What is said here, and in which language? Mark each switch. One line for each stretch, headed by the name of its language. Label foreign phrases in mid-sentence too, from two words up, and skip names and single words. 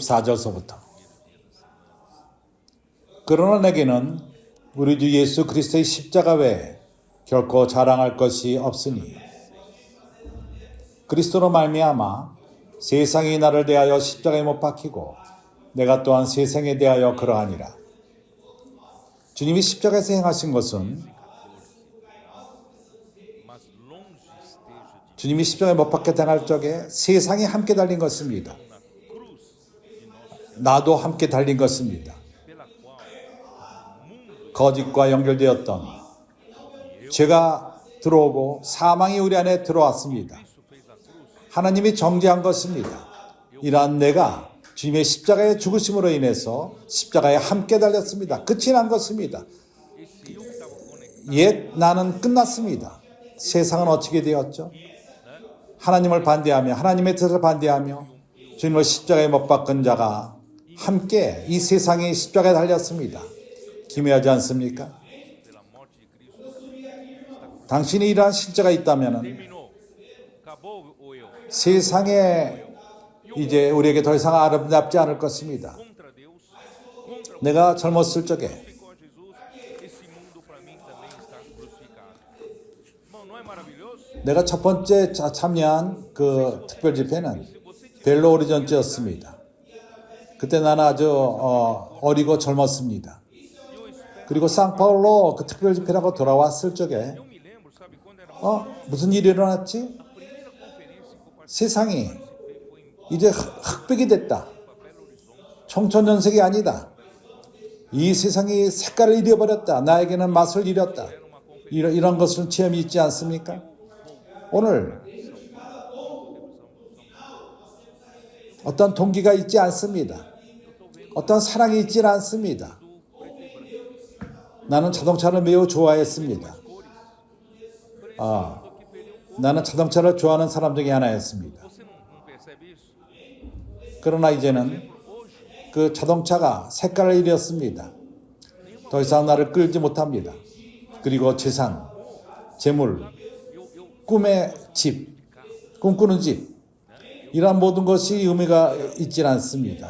Korean: 14절서부터 그러나 내게는 우리 주 예수 그리스도의 십자가 외에 결코 자랑할 것이 없으니 그리스도로 말미암아 세상이 나를 대하여 십자가에 못 박히고 내가 또한 세상에 대하여 그러하니라. 주님이 십자가에서 행하신 것은
Portuguese: mas longe esteja de
Korean: 주님이 십자가에 못 박혀 당할 적에 세상이 함께 달린 것입니다.
Portuguese: na cruz de nosso
Korean: 나도 함께 달린 것입니다.
Portuguese: pela qual o mundo
Korean: 거짓과 연결되었던 죄가 들어오고 사망이 우리 안에 들어왔습니다.
Portuguese: Cristo fez a cruz,
Korean: 하나님이 정죄한 것입니다. 이러한 내가 주님의 십자가의 죽으심으로 인해서 십자가에 함께 달렸습니다. 끝이 난 것입니다.
Portuguese: esse eu que estava conectado
Korean: 옛 나는 끝났습니다. 세상은 어떻게 되었죠? 하나님을 반대하며 하나님의 뜻을 반대하며 주님을 십자가에 못 박은 자가 함께 이 세상의 십자가에 달렸습니다. 기묘하지 않습니까?
Portuguese: pela morte de Cristo
Korean: 당신이 이러한 실제가 있다면
Portuguese: terminou, acabou ou eu?
Korean: 세상에 이제 우리에게 더 이상 아름답지 않을 것입니다.
Portuguese: contra Deus, contra o
Korean: 내가 젊었을 적에
Portuguese: crucificou Jesus, esse mundo para mim também está crucificado. Irmão, não é maravilhoso?
Korean: 내가 첫 번째 참여한 그 특별 집회는 벨로 오리전트였습니다. 그때 나는 아주 어리고 젊었습니다. 그리고 상파울로 그 특별 집회라고 돌아왔을 적에
Portuguese: Eu me lembro, sabe, quando era
Korean: 무슨 일이 일어났지?
Portuguese: a primeira conferência que eu participei
Korean: 세상이
Portuguese: foi em
Korean: 이제 흑백이 됐다.
Portuguese: Belo Horizonte.
Korean: 청천연색이 아니다. 이 세상이 색깔을 잃어버렸다. 나에게는 맛을 잃었다. 이런 것을 체험이 있지 않습니까? 오늘 어떤 동기가 있지 않습니다. 어떤 사랑이 있지 않습니다. 나는 자동차를 매우 좋아했습니다. 나는 자동차를 좋아하는 사람 중에 하나였습니다.
Portuguese: Você não percebe isso?
Korean: 그러나 이제는 그 자동차가 색깔을 잃었습니다. 더 이상 나를 끌지 못합니다. 그리고 재산, 재물, 꿈의 집, 꿈꾸는 집, 이러한 모든 것이 의미가 있지 않습니다.